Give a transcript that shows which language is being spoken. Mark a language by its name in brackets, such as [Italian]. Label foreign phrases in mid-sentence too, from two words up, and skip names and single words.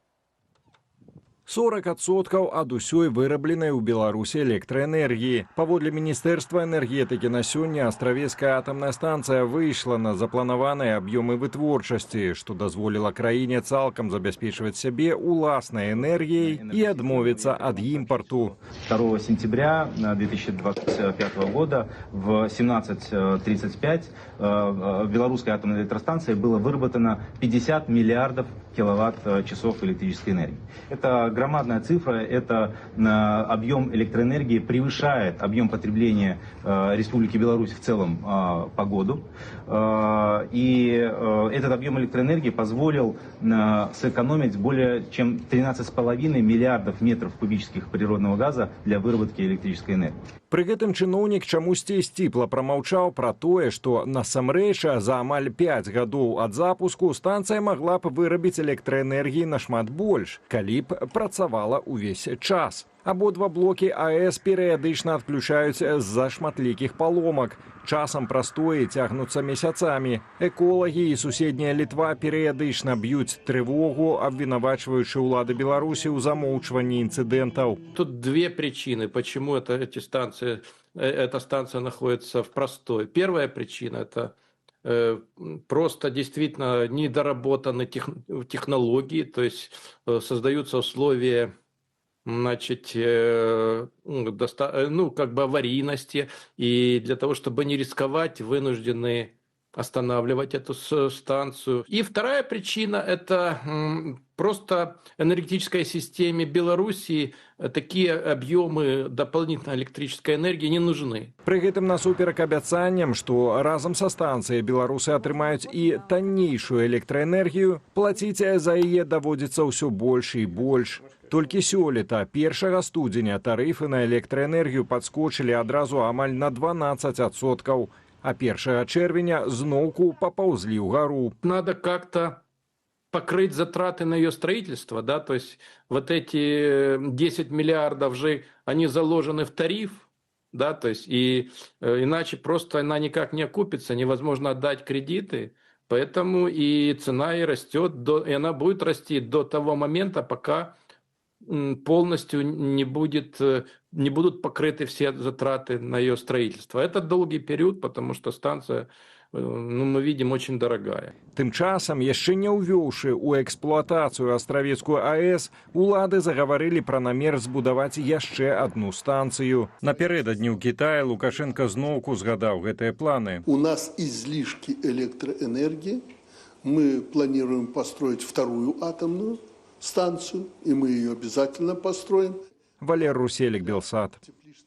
[Belarusian] 40% ад усёй вырабленай у Беларусі электраэнергіі. Паводле Міністэрства энергетыкі на сёння Астравецкая атамная станцыя выйшла на запланаваныя аб'ёмы вытворчасці, што дазволіла краіне цалкам забяспечваць сябе уласнай энергіяй і адмовіцца ад імпарту. [Russian] 2 сентября 2025 года в 17:35 в белорусской атомной электростанции было выработано 50 миллиардов киловатт-часов электрической энергии. Это громадная цифра, это объем электроэнергии превышает объем потребления Республики Беларусь в целом по году. И этот объем электроэнергии позволил сэкономить более чем 13,5 миллиардов метров кубических природного газа для выработки электрической энергии. [Belarusian] Пры гэтым чыноўнік чамусьці сціпла прамаўчаў пра тое, што насамрэч за амаль 5 гадоў ад запуску станцыя магла б вырабіць электраэнергіі нашмат больш, калі б працавала ўвесь час. Абодва блокі АЭС перыядычна адключаюць з-за шматлікіх паломак. Часам прастоі цягнуцца месяцамі. Эколагі і суседняя Літва перыядычна б'юць трывогу, абвінавачваючы ўлады Беларусі ў замоўчванні інцыдэнтаў. [Russian] Тут две причины, почему эта станция находится в простое. Первая причина – это просто действительно недоработаны технологии, то есть создаются условия, значит, аварийности, и для того, чтобы не рисковать, вынуждены останавливать эту станцию. И вторая причина – это просто энергетической системе Белоруссии такие объемы дополнительной электрической энергии не нужны. [Belarusian] Пры гэтым насуперак абяцанням, што разам са станцыяй беларусы атрымаюць і таннейшую электраэнергію, плаціць за яе даводзіцца ўсё больш і больш. Толькі сёлета, 1 студзеня, тарыфы на электраэнергію падскочылі адразу амаль на 12%, а 1 чэрвеня зноўку папаўзлі ўгару. [Russian] Надо как-то покрыть затраты на ее строительство, да, то есть вот эти 10 миллиардов же, они заложены в тариф, да, то есть и иначе просто она никак не окупится, невозможно отдать кредиты, поэтому и цена и растет, и она будет расти до того момента, пока полностью не будут покрыты все затраты на ее строительство. Это долгий период, потому что станция ну, мы видим, очень дорогая. [Belarusian] Тым часам, яшчэ не ўвёўшы ў эксплуатацыю астравецкую АЭС, улады загаварылі пра намер збудаваць яшчэ одну станцыю. Напярэдадні ў Кітаі Лукашенко зноўку згадаў гэтыя планы. [Russian] У нас излишки электроэнергии. Мы планируем построить вторую атомную станцию, и мы ее обязательно построим. [Belarusian] Валер Руселик, Белсат.